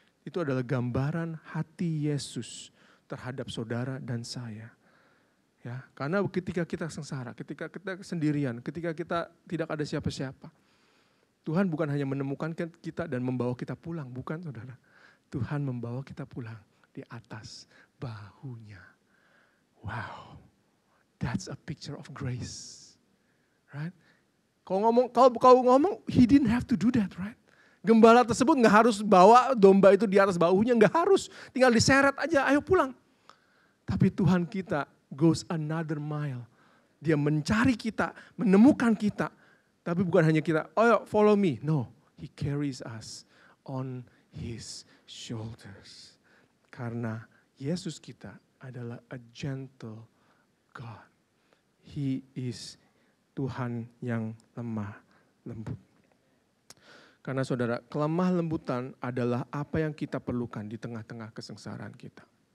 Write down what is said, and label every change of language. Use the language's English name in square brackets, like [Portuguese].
[Indonesian] Itu adalah gambaran hati Yesus terhadap saudara dan saya. Ya, karena ketika kita sengsara, ketika kita sendirian, ketika kita tidak ada siapa-siapa, Tuhan bukan hanya menemukan kita dan membawa kita pulang, bukan saudara. Tuhan membawa kita pulang di atas bahunya. [English] Wow, that's a picture of grace, right? [Indonesian] Kalau ngomong, [English] he didn't have to do that, right? [Indonesian] Gembala tersebut nggak harus bawa domba itu di atas bahunya, nggak harus, tinggal diseret aja, ayo pulang. Tapi Tuhan kita [English] goes another mile. [Indonesian] Dia mencari kita, menemukan kita. Tapi bukan hanya kita, [English] oh follow me. No, he carries us on his shoulders. [Indonesian] Karena Yesus kita adalah [English] a gentle God. He is [Indonesian] Tuhan yang lemah lembut. Karena saudara, kelemah lembutan adalah apa yang kita perlukan di tengah-tengah kesengsaraan kita.